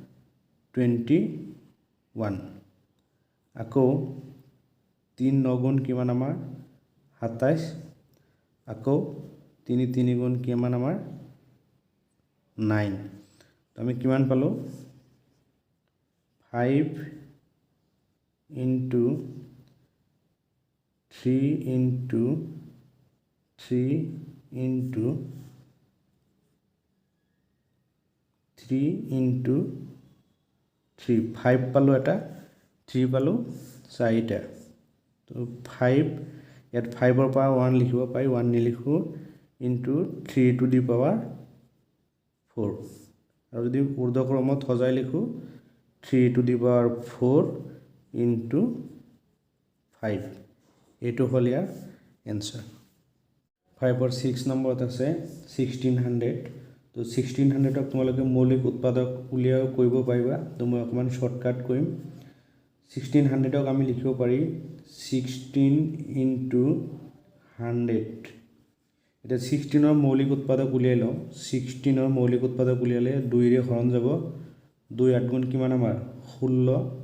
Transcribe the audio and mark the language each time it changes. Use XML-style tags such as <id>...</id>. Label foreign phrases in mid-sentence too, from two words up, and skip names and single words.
<as>21 আকৌ 3 9 গুণ কিমান আমাৰ 27 আকৌ 3 3 গুণ কিমান আমাৰ 9 তো আমি কিমান পালো 5 into 3 into 3 into 3 into 3 5 পালো এটা 3 পালো 4টা তো 5 ইয়াত 5 ৰ পৰা 1 লিখিব পাই 1 নিলিখো into 3 to</as> <en>the power</en> <as>4 আৰু যদি ঊৰ্ধ্বক্ৰমত সজাই লিখো 3</as> <en>to the power</en> <as>4 into 5 এইটো হল ইয়াৰ এনসার 5 और 6 নম্বৰত আছে 1600 তো 1600 ক তোমালোকে মৌলিক উৎপাদক উলিয়াও কৰিব পাৰিবা তো মই অকমান শৰ্টকাট কৰিম 1600 ক আমি লিখিব পাৰি 16 into 100 এটা 16 ৰ মৌলিক উৎপাদক উলিয়াই লওঁ 16 ৰ মৌলিক উৎপাদক উলিয়ালে 2 ৰে হৰণ যাব 2 8 গুণ কিমান আমাৰ 16</as>